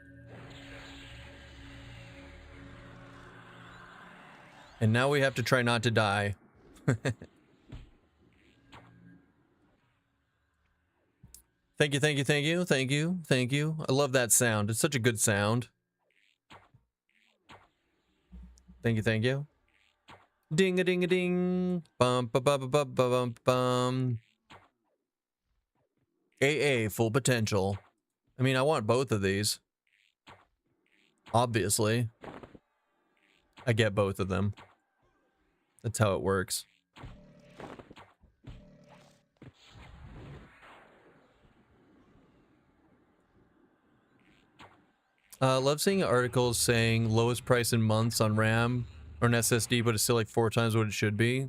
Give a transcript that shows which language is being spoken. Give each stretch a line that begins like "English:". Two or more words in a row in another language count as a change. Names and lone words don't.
English: And now we have to try not to die. Thank you, thank you, thank you, thank you, thank you. I love that sound. It's such a good sound. Thank you, thank you. Ding a ding a ding. Bum ba ba ba ba ba bum bum. AA full potential. I mean, I want both of these. Obviously. I get both of them. That's how it works. Love seeing articles saying lowest price in months on RAM or an SSD, but it's still like 4 times what it should be.